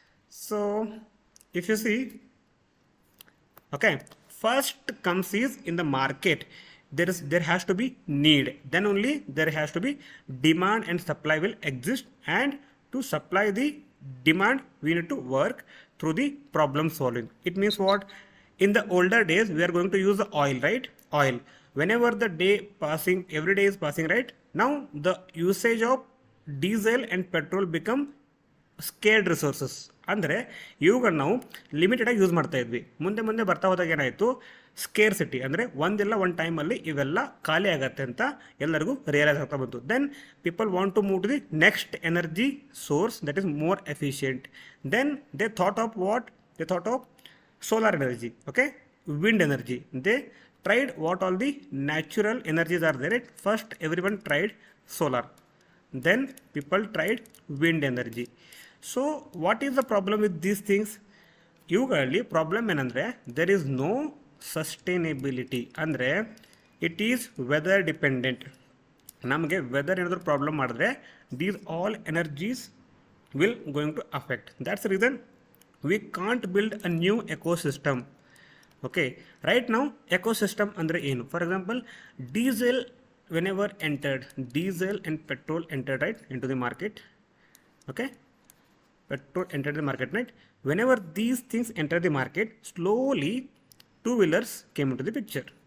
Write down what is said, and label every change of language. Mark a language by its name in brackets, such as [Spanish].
[English] So if you see, okay, first comes is in the market, there has to be need, then only there has to be demand, and supply will exist, and to supply the demand we need to work through the problem solving. It means what? In the older days we are going to use the oil, right, oil. Whenever the day passing, every day is passing, right, now the usage of diesel and petrol become scared resources. [Kannada] ಅಂದರೆ ಇವುಗಳನ್ನ ನಾವು limited ಆಗಿ use ಮಾಡ್ತಾ ಇದ್ವಿ. ಮುಂದೆ ಮುಂದೆ ಬರ್ತಾ ಹೋದಾಗ ಏನಾಯಿತು, ಸ್ಕೇರ್ ಸಿಟಿ, ಅಂದರೆ ಒಂದಿಲ್ಲ ಒಂದು ಟೈಮಲ್ಲಿ ಇವೆಲ್ಲ ಖಾಲಿ ಆಗತ್ತೆ ಅಂತ ಎಲ್ಲರಿಗೂ ರಿಯಲೈಸ್ ಆಗ್ತಾ ಬಂತು. [English] Then people want to move to the next energy source that is more efficient. Then they thought of what? They thought of solar energy, okay, wind energy. They tried what all the natural energies are there, right? First everyone tried solar, then people tried wind energy. So what is the problem with these things? [Kannada] ಇವುಗಳಲ್ಲಿ problem ಏನಂದರೆ, [English] There is no sustainability. ಅಂದರೆ it is weather dependent. [Kannada] ನಮಗೆ weather ಏನಾದರೂ problem ಮಾಡಿದ್ರೆ [English] These all energies will going to affect. That's the reason we can't build a new ecosystem. Okay, right now ecosystem [Kannada] andre enu? [English] For example, diesel whenever entered, diesel and petrol entered, right, into the market. Okay, petrol entered the market, right. Whenever these things enter the market, slowly two wheelers came into the picture.